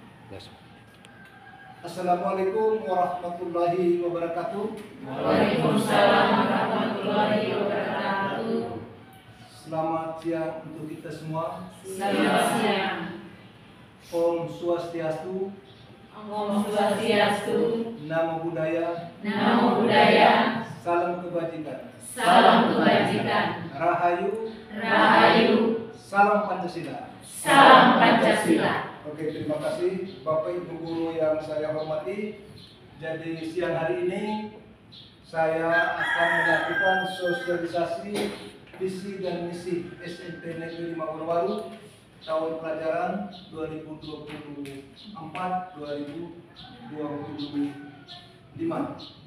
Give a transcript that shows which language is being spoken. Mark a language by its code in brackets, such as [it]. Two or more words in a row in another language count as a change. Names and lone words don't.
[ar] السلام عليكم ورحمة الله وبركاته. وعليكم السلام ورحمة الله وبركاته. [id] Selamat siang untuk kita semua. Selamat siang. [ban] Om Swastiastu. Om Swastiastu. [pi] Namo Buddhaya. Namo Buddhaya. [id] Salam kebajikan. Salam kebajikan. Rahayu. Rahayu. Salam Pancasila. Salam Pancasila. Oke, terima kasih Bapak Ibu guru yang saya hormati. Jadi siang hari ini saya akan melakukan sosialisasi visi dan misi SMP Negeri 5 Uluwatu tahun pelajaran 2024-2025.